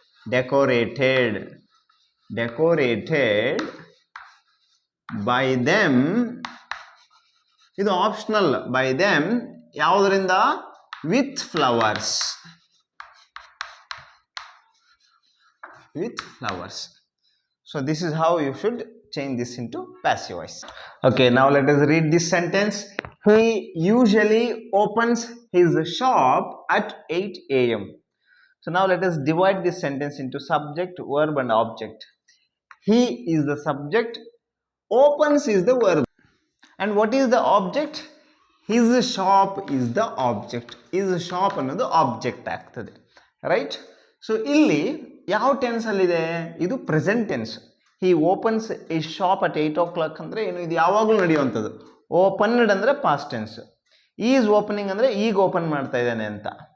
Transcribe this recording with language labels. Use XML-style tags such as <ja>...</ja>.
<en>Decorated. Decorated by them.</en> <kn>ಇದು optional.</kn> <en>By them ಯಾವುದರಿಂದ? With flowers. With flowers. So this is how you should change this into passive voice. Okay, now let us read this sentence. He usually opens his shop at 8 a.m. So now let us divide this sentence into subject, verb and object. He is the subject, opens is the verb, and what is the object? His shop is the object. His shop</en> <kn>ಅನ್ನೋದು object ಆಗ್ತದೆ, right? So ಇಲ್ಲಿ ಯಾವ tense ಅಲ್ಲಿದೆ? ಇದು present tense.</kn> <en>he opens a shop at 8 o'clock</en> <kn>ಅಂದರೆ ಏನು? ಇದು ಯಾವಾಗಲೂ ನಡೆಯುವಂಥದ್ದು. ಓಪನ್ಡ್ ಅಂದರೆ ಪಾಸ್ಟ್ ಟೆನ್ಸ್. ಈಸ್ ಓಪನಿಂಗ್ ಅಂದರೆ ಈಗ ಓಪನ್ ಮಾಡ್ತಾ ಇದ್ದಾನೆ ಅಂತ.</kn>